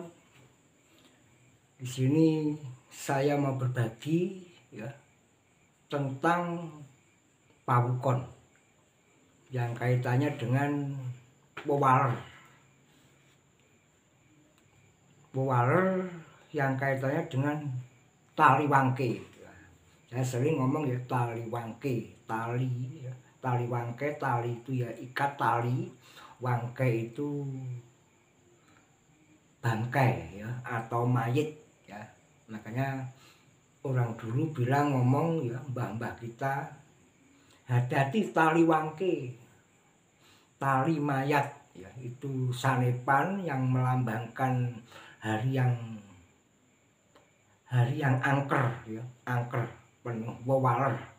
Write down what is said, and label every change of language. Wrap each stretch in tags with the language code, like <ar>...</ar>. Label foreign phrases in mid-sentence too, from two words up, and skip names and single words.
<id>Di sini saya mau berbagi ya tentang Pak Wukon yang kaitannya dengan wewaler. Yang kaitannya dengan</id> <jv>tali wangke.</jv> <id>Saya sering ngomong ya</id> <jv>tali wangke,</jv> <id>tali ya.</id> <jv>Tali wangke,</jv> <id>tali itu ya ikat tali, wangke itu bangkai ya atau mayit ya. Makanya orang dulu bilang ngomong ya mbah-mbah kita, hati-hati</id> <jv>tali wangke,</jv> <id>tali mayat ya, itu sanepan yang melambangkan hari yang angker ya, angker penuh wewaler.</id>